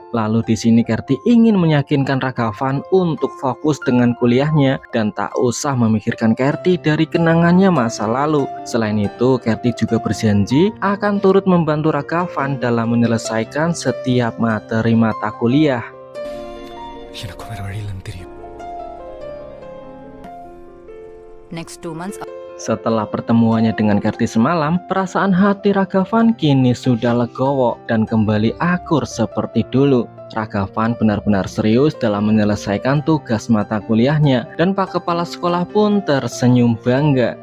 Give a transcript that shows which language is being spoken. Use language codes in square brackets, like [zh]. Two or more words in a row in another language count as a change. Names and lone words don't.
[id] Lalu di sini Kerti ingin meyakinkan Ragavan untuk fokus dengan kuliahnya dan tak usah memikirkan Kerti dari kenangannya masa lalu. Selain itu, Kerti juga berjanji akan turut membantu Ragavan dalam menyelesaikan setiap materi mata kuliah. [ta] எனக்கு வேற வழி இல்லைன்னு தெரியும். [en] Next 2 months. [id] Setelah pertemuannya dengan Kerti semalam, perasaan hati Ragavan kini sudah legowo dan kembali akur seperti dulu. Ragavan benar-benar serius dalam menyelesaikan tugas mata kuliahnya dan Pak Kepala Sekolah pun tersenyum bangga.